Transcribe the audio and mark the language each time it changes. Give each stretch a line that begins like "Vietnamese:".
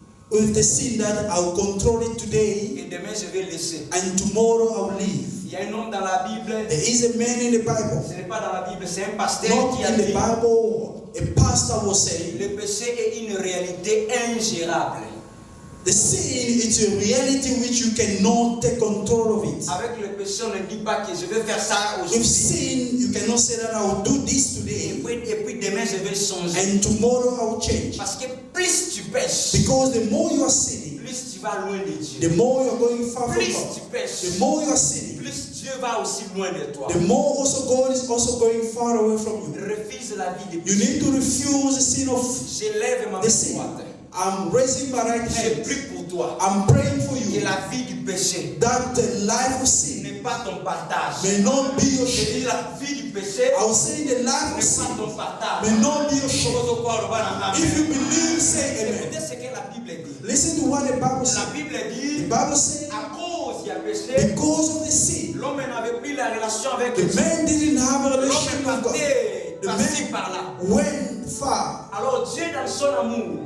English: With the sin that I'll control it today
French: et demain je vais laisser.
English: and tomorrow I'll leave.
French: Il y a un homme dans la Bible,
English: There is a man in the Bible,
French: ce n'est pas dans la Bible, c'est un pasteur
English: not
French: qui a
English: in the
French: dit
English: Bible, a pastor was saying,
French: le péché est une réalité ingérable.
English: the sin is a reality which you cannot take control of it.
French: Avec le péché, on ne dit pas que je vais faire ça
English: With
French: aujourd'hui.
English: sin, you cannot say that I will do this today
French: Et puis demain, je vais changer.
English: and tomorrow I will change.
French: Parce que plus tu pêches,
English: Because the more you are sinning,
French: plus tu vas loin de Dieu.
English: the more you are going far from
French: Plus
English: God.
French: tu pêches,
English: The more you are sinning,
French: plus Dieu va aussi loin de toi.
English: the more also God is also going far away from you.
French: Refuse la vie de
English: You
French: péché.
English: need to refuse the sin of
French: Je lève ma main
English: the sin.
French: droite.
English: I'm raising my right
French: Je
English: hand.
French: prie pour toi.
English: I'm praying for
French: Que la vie du péché
English: that the life of sin
French: n'est pas ton partage.
English: may not be your
French: Je
English: share.
French: dis la vie du péché
English: I will say the life of
French: n'est pas
English: sin
French: ton partage.
English: may not be your share. If If you believe, say amen.
French: Écoutez ce que la Bible dit.
English: Listen to what the Bible
French: La
English: The
French: dit,
English: Bible says,
French: à cause il y a péché,
English: because of the sin,
French: l'homme n'avait plus la relation avec
English: the
French: Dieu.
English: man didn't have a
French: L'homme
English: relationship with God.
French: partait
English: The
French: par-ci
English: man
French: par-là.
English: went far
French: Alors Dieu dans son amour,